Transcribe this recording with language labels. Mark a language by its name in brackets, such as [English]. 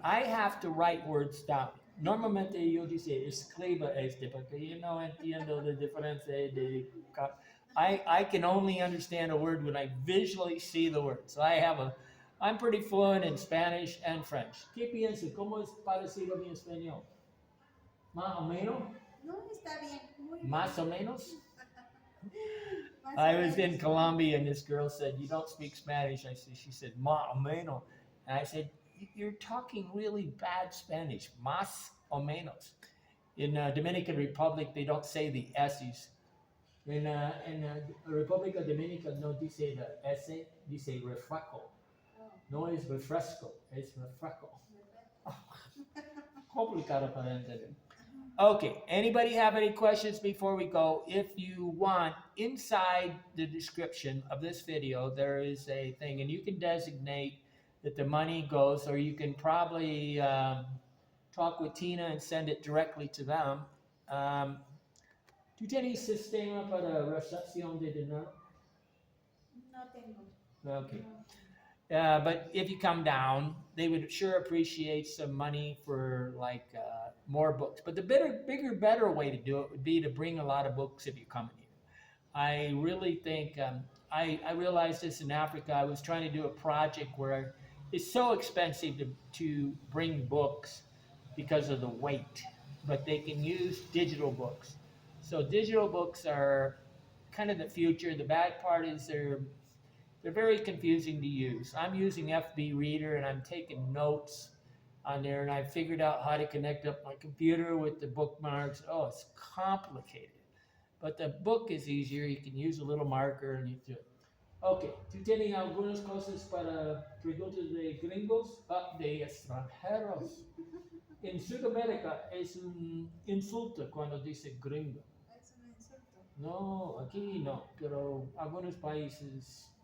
[English] I have to write words down. [Spanish] Normalmente yo dice escriba porque yo no entiendo la diferencia de. [English] I can only understand a word when I visually see the word. So I'm pretty fluent in Spanish and French. [Spanish] ¿Qué piensa? ¿Cómo es parecido a mi español? ¿Más o menos? No, está bien. Muy bien. ¿Más o menos? Más [English] I [Spanish] o [English] was in [Spanish] menos. [English] Colombia and this girl said, "You don't speak Spanish." She said, [Spanish] "Más o menos." [English] And I said, "You're talking really bad Spanish. [Spanish] Más o menos." [English] In Dominican Republic, they don't say the S's. [Spanish] In República Dominicana no dice la S, dice refresco. Oh, No es refresco, es refresco. Complicado para entender. [English] Okay, anybody have any questions before we go? If you want, inside the description of this video, there is a thing, and you can designate that the money goes, or you can probably talk with Tina and send it directly to them. [Spanish] ¿Tú tienes sistema para recepción de dinero? no tengo. Okay. No. [English] But if you come down, they would sure appreciate some money for like more books. But the bigger, better way to do it would be to bring a lot of books if you come here. I really think I realized this in Africa. I was trying to do a project where it's so expensive to bring books because of the weight, but they can use digital books. So digital books are kind of the future. The bad part is they're very confusing to use. I'm using FB Reader and I'm taking notes on there, and I figured out how to connect up my computer with the bookmarks. Oh, it's complicated. But the book is easier. You can use a little marker and you do it. [Spanish] Okay, ¿tú tienes algunas cosas para preguntas de gringos? De extranjeros. En Sudamérica es un insulto cuando dice gringo. Es un insulto. No, aquí no, pero algunos países